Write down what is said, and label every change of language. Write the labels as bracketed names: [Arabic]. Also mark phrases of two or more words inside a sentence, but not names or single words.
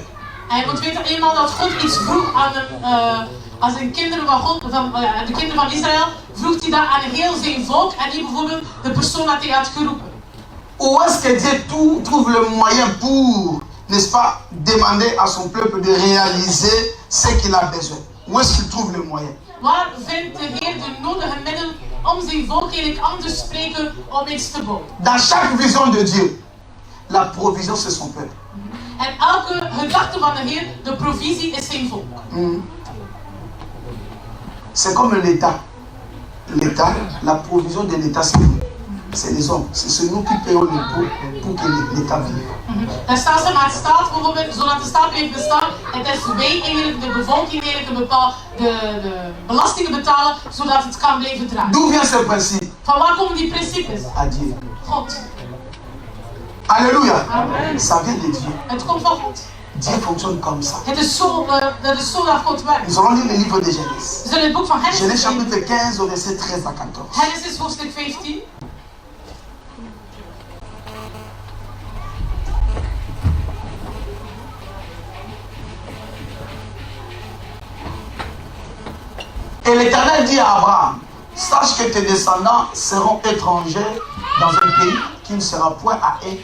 [Dutch] En je moet weten, eenmaal dat God iets vroeg aan zijn kinderen van God, de kinderen van Israël, vroeg hij dat aan heel zijn volk en niet bijvoorbeeld de persoon dat hij had geroepen. [French] Où est-ce que Dieu trouve le moyen pour, n'est-ce pas, demander à son peuple de réaliser ce qu'il a besoin? Où est-ce qu'il trouve le moyen? [Dutch] Waar vindt de Heer de nodige middelen om zijn volk eigenlijk aan te spreken om iets te bouwen? [French] Dans chaque vision de Dieu, la provision c'est son peuple. [Dutch] En elke gedachte van de Heer, de provisie is zijn volk. [French] C'est comme l'État. L'État, la provision de l'État, c'est les hommes. C'est nous qui payons l'impôt pour que l'État vive. [Dutch] Daar staat ze maar staat bijvoorbeeld, zodat de staat blijft bestaan. Het is wij eigenlijk, de bevolking eigenlijk, de belastingen betalen, zodat het kan blijven draaien. [French] D'où vient ce principe? [Dutch] Van waar komen die principes? [French] À Dieu. [Dutch] God. [French] Alléluia. Amen. Ça vient de Dieu. [Dutch] Het komt van God. [French] Dieu fonctionne comme ça. [Dutch] Het is zo, dat is zo dat God werkt. [French] Nous allons lire le livre de Genèse. [Dutch] We zullen het boek van Genèse Genesis [French] chapitre 15 au verset 13 à 14. [Dutch] Genesis hoofdstuk 15. [French] Et l'Éternel dit à Abraham, sache que tes descendants seront étrangers dans un pays qui ne sera point à eux.